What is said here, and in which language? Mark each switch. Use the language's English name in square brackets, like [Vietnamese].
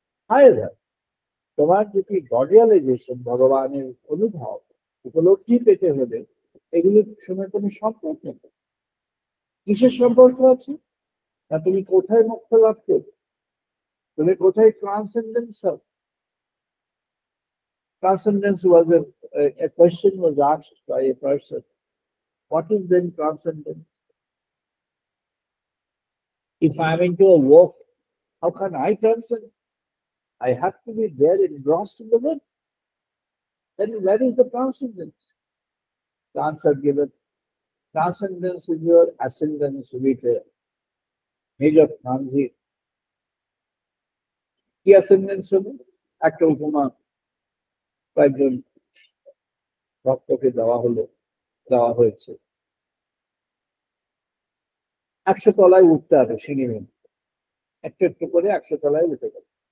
[Bangla] হায়দার, তোমার যদি গডিয়ালাইজেশন, ভগবানের অনুভব, উপলব্ধি পেতে হলে এগুলোর সঙ্গে কোনো সম্পর্ক নেই। কিসের সম্পর্ক আছে? না তুমি কোথায় মোক্ষ লাভ করবে, তুমি কোথায় ট্রান্সেন্ডেন্স হবে। [English] Transcendence was a question was asked by a person. What is then transcendence? If I am into a walk, how can I transcend? I have to be there engrossed in the work. Then where is the transcendence? The answer given. Transcendence is your ascendance with a major transit. [Bangla] কি ascendance হবে? একটা উপমা কয়েকজন ভক্তকে দেওয়া হয়েছে। 100 তলায় উঠতে হবে সিঁড়ি মেনে, একটু একটু করে 100 তলায় উঠে গেল।